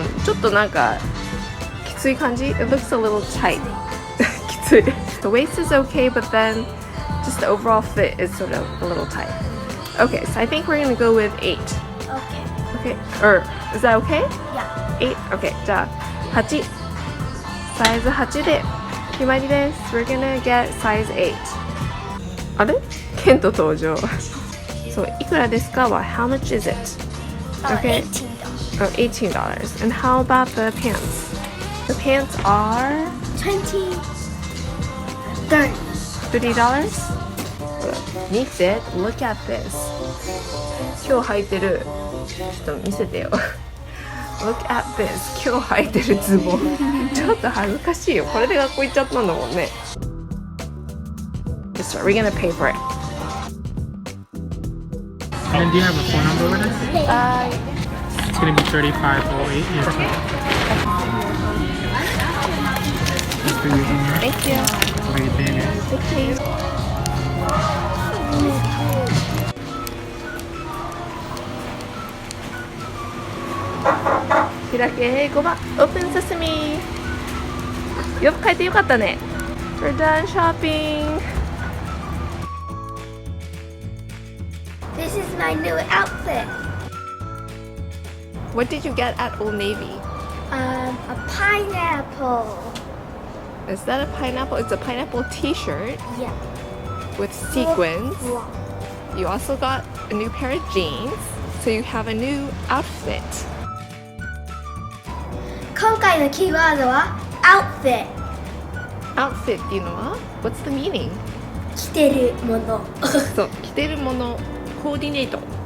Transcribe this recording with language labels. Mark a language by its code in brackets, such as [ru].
[ja] ちょっとなんかきつい感じ [en] It looks a little tight. [ja] きつい [en] The waist is okay, but then just the overall fit is sort of a little tight. Okay, so I think we're gonna go with 8. Okay. Okay, or is that okay? Yeah. 8? [ja] Okay, じゃあ8サイズ8で決まりです。 [en] We're gonna get size 8. [ja] あれ？ケント登場。そう、いくらですかは [en] How much is it? Okay. Oh, $18. And how about the pants? The pants are 20. 30. $30? Meet it. Look at this. [ja] 今日履いてる。ちょっと見せてよ。 [en] Look at this. [ja] 今日履いてるズボン。ちょっと恥ずかしいよ。これで学校行っちゃったんだもんね。 [en] Just we're gonna pay for it. And do you have a phone number with us? It's going to be 3508. Yes. That's for you. Thank you. Right there. Thank you. [ja] 開け英語は Open Sesame。よく書いてよかったね。 [en] We're done shopping. This is my new outfit. What did you get at Old Navy? A pineapple. Is that a pineapple? It's a pineapple t-shirt Yeah. with sequins. Wow. You also got a new pair of jeans. So you have a new outfit. [ja] 今回のキーワードは outfit. Outfit っていうのは [en] What's the meaning? [ja] 着てるもの。そう、着てるもの、コーディネート。